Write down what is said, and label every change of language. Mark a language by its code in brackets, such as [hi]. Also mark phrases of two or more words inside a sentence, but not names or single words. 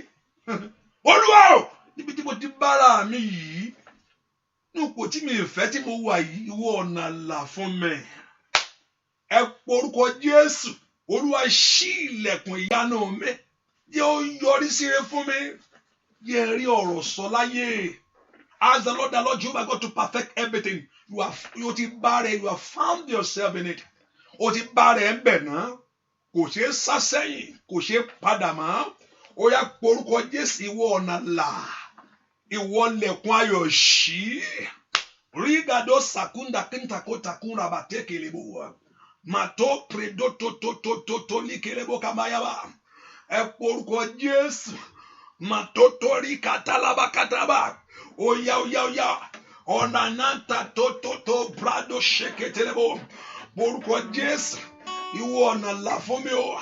[yo] Olúwa o, níbi tí mo ti bára mi yìí, ní ipò tí mi fẹ́ tí mo wà yìí, ìwọ ọ̀nà là fún mi. Ẹ porúkọ Jésù, Olúwa ṣí ilẹ̀kùn ìyanu mi. Jẹ́ ó yọrí sí rere fún mi. Jẹ́ rí ọ̀rọ̀ sọ láyé. [en] Ask the Lord Jehovah God to perfect everything. [yo] You ti bá rẹ̀, [en] you have found yourself in it. [yo] O ti bá rẹ̀ ń bẹ̀ náà. Kò ṣeé sá sẹ́yìn, kò ṣeé padà mọ́. Ó yá porúkọ Jésù, ìwọ ọ̀nà là. Ìwọ lẹ̀kùn ayọ̀ ṣí. Rígàdó sàkúndà kíntàkó takúnra bàtẹ́kẹ̀lẹ́bù. Màtó predo tó líkẹ̀lẹ́bù kàmáyàbá. Ẹ porúkọ Jésù. Màtó torí kàtàlábàkàtàbà. Ó yá. Ọ̀nà náà ta tó brado ṣẹ̀kẹ̀tẹ̀lẹ́bù. Porúkọ Jésù. Ìwọ ọ̀nà là fún mi o.